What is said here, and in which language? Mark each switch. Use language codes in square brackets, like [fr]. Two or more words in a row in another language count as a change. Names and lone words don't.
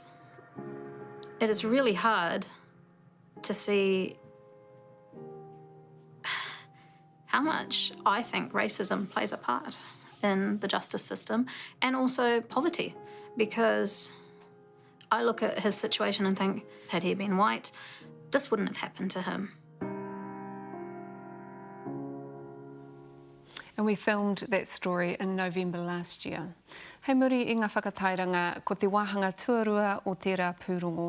[en] It is really hard to see how much I think racism plays a part in the justice system and also poverty, because I look at his situation and think, had he been white, this wouldn't have happened to him. And we filmed that story in November last year. [mi] Hei muri i ngā whakatairanga ko te wāhanga tuarua o tērā pūrongo.